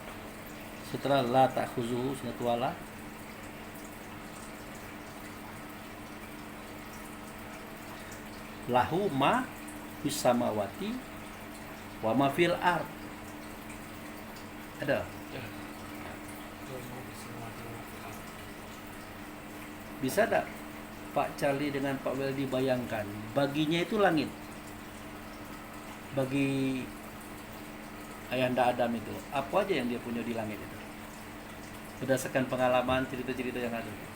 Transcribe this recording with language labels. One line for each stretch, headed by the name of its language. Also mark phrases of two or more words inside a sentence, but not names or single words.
Arabic: Setelah لا تأخذه سنة ولا له ما في السماوات وما في الأرض.
Indonesian: Ada. Ya. Bisa tak Pak Charlie dengan Pak Weldy bayangkan, baginya itu langit, bagi Ayahanda Adam itu apa aja yang dia punya di langit itu, berdasarkan pengalaman cerita-cerita yang ada.